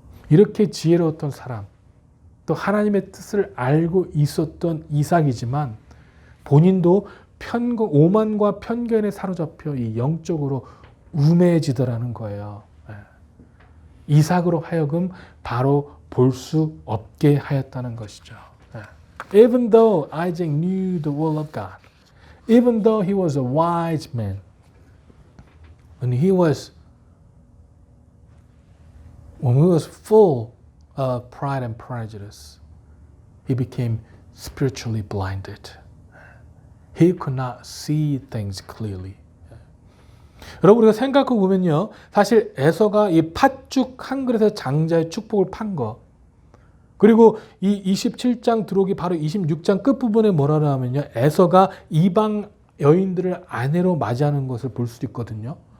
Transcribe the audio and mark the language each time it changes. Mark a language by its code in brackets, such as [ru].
[ko] 이렇게 지혜로웠던 사람, 또 하나님의 뜻을 알고 있었던 이삭이지만 본인도 오만과 편견에 사로잡혀 이 영적으로 우매해지더라는 거예요. 이삭으로 하여금 바로 볼 수 없게 하였다는 것이죠. [en] Even though Isaac knew the will of God, even though he was a wise man, when he was full of pride and prejudice, he became spiritually blinded. He could not see things clearly. [ko] 여러분, 우리가 생각해 보면요, 사실 에서가 이 팥죽 한 그릇에 장자의 축복을 판 거, 그리고 이 27장 들어오기 바로 26장 끝부분에 뭐라고 하면요, 에서가 이방 여인들을 아내로 맞이하는 것을 볼 수 있거든요.